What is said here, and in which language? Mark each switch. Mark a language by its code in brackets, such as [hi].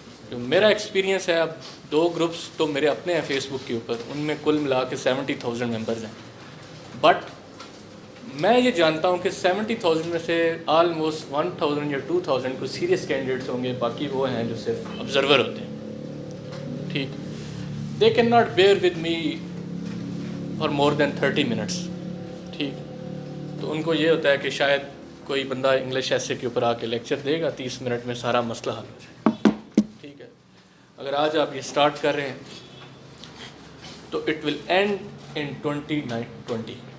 [ur] جو میرا ایکسپیرینس ہے, اب 2 گروپس تو میرے اپنے ہیں فیس بک کے اوپر, ان میں کل ملا کے 70,000 ممبرز ہیں. بٹ میں یہ جانتا ہوں کہ 70,000 میں سے آلموسٹ 1,000 یا 2,000 کو سیریس کینڈیڈیٹس ہوں گے, باقی وہ ہیں جو صرف آبزرور ہوتے ہیں. [en] ٹھیک, they can not bear with me for more than 30 minutes. [ur] ٹھیک, تو ان کو یہ ہوتا ہے کہ شاید کوئی بندہ انگلش ایسے کے اوپر آ کے لیکچر دے گا, 30 منٹ میں سارا مسئلہ حل ہو جائے. ٹھیک ہے, اگر آج آپ یہ اسٹارٹ کر رہے ہیں تو [en] It will end in 2020.